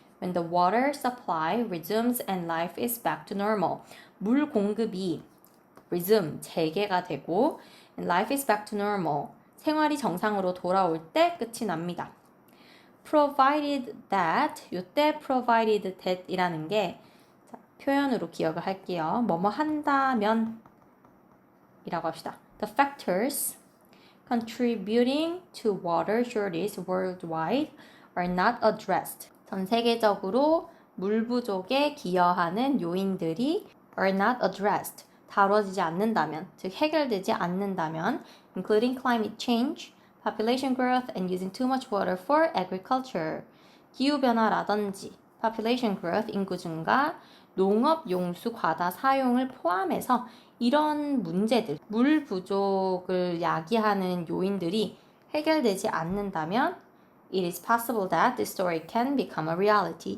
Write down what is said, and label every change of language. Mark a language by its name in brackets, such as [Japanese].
[English] When the water supply resumes and life is back to normal. [Korean] 물 공급이 [English] resume, [Korean] 재개가 되고 [English] and life is back to normal. [Korean] 생활이 정상으로 돌아올 때 끝이 납니다. Provided that, 이때 provided that 이라는 게 자, 표현으로 기억을 할게요. 뭐뭐 한다면 이라고 합시다. [English] The factors contributing to water shortage worldwide are not addressed. [Korean] 전 세계적으로 물 부족에 기여하는 요인들이 [English] are not addressed. [Korean] 다뤄지지 않는다면, 즉 해결되지 않는다면, [English] including climate change, population growth, and using too much water for agriculture. [Korean] 기후변화라든지, [English] population growth, [Korean] 인구 증가, 농업 용수 과다 사용을 포함해서 이런 문제들, 물 부족을 야기하는 요인들이 해결되지 않는다면 [English] It is possible that this story can become a reality.